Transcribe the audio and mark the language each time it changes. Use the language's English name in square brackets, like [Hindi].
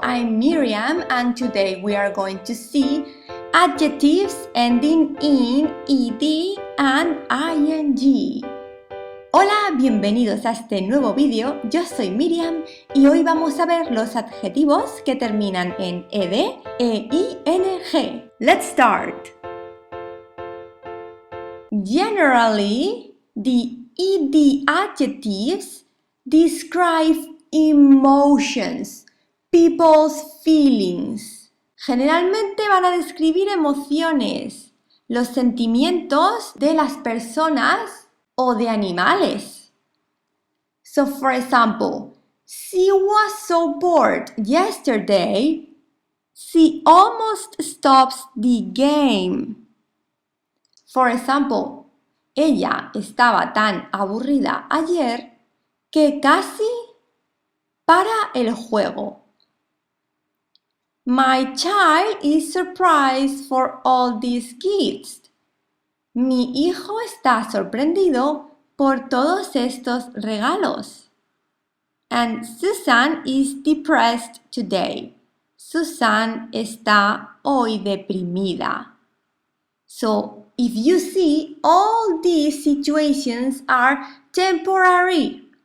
[English] I'm Miriam and today we are going to see adjectives ending in ed and ing. [Spanish] Hola, bienvenidos a este nuevo vídeo. Yo soy Miriam y hoy vamos a ver los adjetivos que terminan en ed e ing. [English] Let's start. Generally, the ed adjectives describe emotions, people's feelings. [Spanish] Generalmente van a describir emociones, los sentimientos de las personas o de animales. [English] So for example, she was so bored yesterday, she almost stops the game. For example, [Spanish] ella estaba tan aburrida ayer que casi para el juego. [English] My child is surprised for all these gifts. [Spanish] Mi hijo está sorprendido por todos estos regalos. [English] And Susan is depressed today. [Spanish] Susan está hoy deprimida. [English] So, if you see, all these situations are temporary.